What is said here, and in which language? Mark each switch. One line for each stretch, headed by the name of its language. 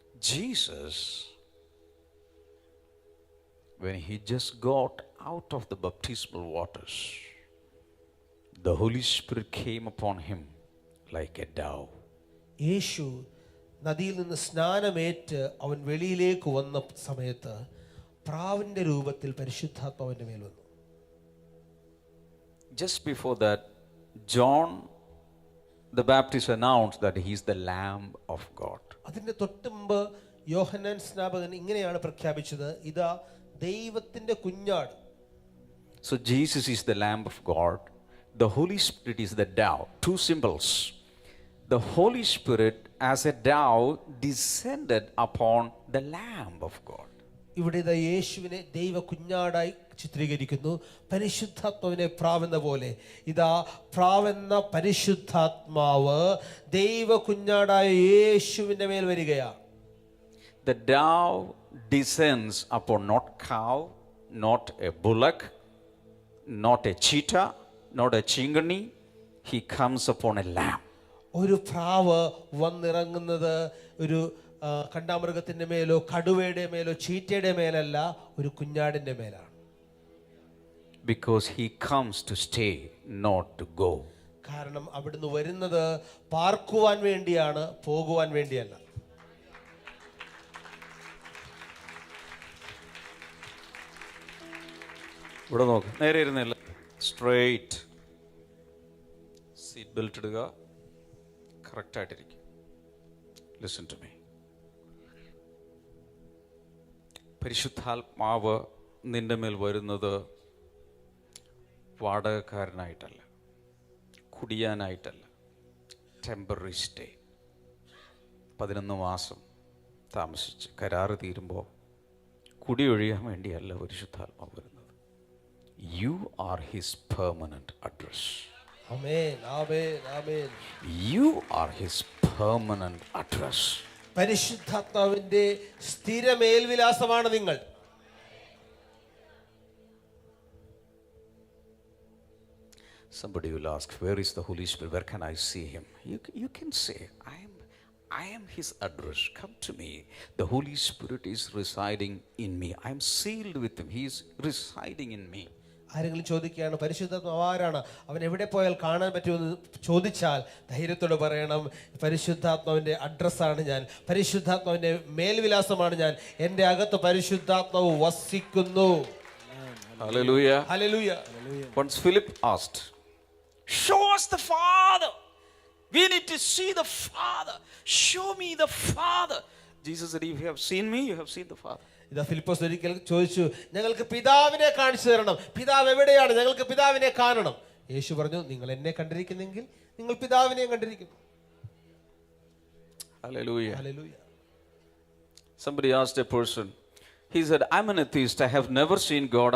English: Jesus, when he just got out of the baptismal waters, the Holy Spirit came upon him like a dove.
Malayalam: യേശു നദിയിൽ നിന്ന് സ്നാനമേറ്റ് അവൻ വെളിയിലേക്ക് വന്ന സമയത്ത് പ്രാവിന്റെ രൂപത്തിൽ പരിശുദ്ധാത്മാവിന്റെ മേൽ വന്നു.
English: Just before that, John the Baptist announced that he is the Lamb of God.
Malayalam: അതിന്റെ തൊട്ടുമുമ്പ് യോഹന്നാൻ സ്നാപകൻ ഇങ്ങനെയാണ് പ്രഖ്യാപിച്ചത്, ഇതാ ദൈവത്തിന്റെ കുഞ്ഞാട്.
English: So Jesus is the Lamb of God. The Holy Spirit is the dove. Two symbols. The Holy Spirit as a dove descended upon the Lamb of God.
Malayalam: ഇവിടെ ഇതാ യേശുവിനെ ദൈവ കുഞ്ഞാടായി ചിത്രീകരിക്കുന്നു. പരിശുദ്ധാത്മാവിനെ പ്രാവെന്ന പോലെ ഇതാ പ്രാവെന്ന പരിശുദ്ധാത്മാവ് ദൈവ കുഞ്ഞാടായ യേശുവിന്റെ മേൽ വരികയാണ്.
English: The dove descends upon not cow, not a bullock, not a cheetah, not a chingani. He comes upon a lamb.
Malayalam: ഒരു പ്രാവ് വന്നിറങ്ങുന്നത് ഒരു കണ്ടാമൃഗത്തിന്റെ മേലോ കടുവയുടെ മേലോ ചീറ്റയുടെ മേലല്ല, ഒരു കുഞ്ഞാടിന്റെ മേലാണ്.
English: Because he comes to stay, not to go.
Malayalam: കാരണം അവിടുന്ന് വരുന്നത് പാർക്കുവാൻ വേണ്ടിയാണ്, പോകുവാൻ വേണ്ടിയല്ല. ഇവിടെ നോക്ക്, നേരെ ഇരുന്നില്ല, സ്ട്രെയിറ്റ്. സീറ്റ് ബെൽറ്റ് ഇടുക, കറക്റ്റായിട്ടിരിക്കും.
English: Listen to me.
Malayalam: പരിശുദ്ധാത്മാവ് നിന്റെ മേൽ വരുന്നത് വാടകക്കാരനായിട്ടല്ല, കുടിയാനായിട്ടല്ല,
English: Temporary stay.
Malayalam: 11 മാസം താമസിച്ച് കരാറ് തീരുമ്പോൾ കുടിയൊഴിയാൻ വേണ്ടിയല്ല പരിശുദ്ധാത്മാവ് വരുന്നത്.
English: You are his permanent address.
Malayalam: Amen, amen, amen.
English: You are his permanent address.
Malayalam: പരിശുദ്ധാത്മാവിന്റെ സ്ഥിര മേൽവിലാസമാണ് നിങ്ങൾ.
English: Somebody will ask, where is the Holy Spirit? Where can I see him? You can say, I am his address. Come to me. The Holy Spirit is residing in me. I am sealed with him. He is residing in me.
Malayalam: ആരെങ്കിലും ചോദിക്കുകയാണ് പരിശുദ്ധാത്മാവ് ആരാണ്, അവൻ എവിടെ പോയാൽ കാണാൻ പറ്റുമെന്ന് ചോദിച്ചാൽ ധൈര്യത്തോടെ പറയണം, പരിശുദ്ധാത്മാവിന്റെ അഡ്രസ്സാണ് ഞാൻ, പരിശുദ്ധാത്മാവിന്റെ മേൽവിലാസമാണ് ഞാൻ, എൻ്റെ അകത്ത് പരിശുദ്ധാത്മാവ് വസിക്കുന്നു.
English: Hallelujah.
Malayalam: Hallelujah.
English: Once Philip asked, show us the Father. We need to see the Father. Show me the Father. Jesus said, if you have seen me, you have seen the Father.
Malayalam: ഇതാ ഫിലിപ്പോസ് ഒരിക്കൽ ചോദിച്ചു, ഞങ്ങൾക്ക് പിതാവിനെ കാണിച്ചു തരണം, പിതാവ് എവിടെയാണ്, ഞങ്ങൾക്ക് പിതാവിനെ കാണണം. യേശു പറഞ്ഞു, നിങ്ങൾ എന്നെ കണ്ടിരിക്കുന്നെങ്കിൽ നിങ്ങൾ പിതാവിനെ കണ്ടിരിക്കുന്നു.
English: Hallelujah.
Malayalam: Hallelujah.
English: Somebody asked a person, he said, I'm an atheist. I have never seen God.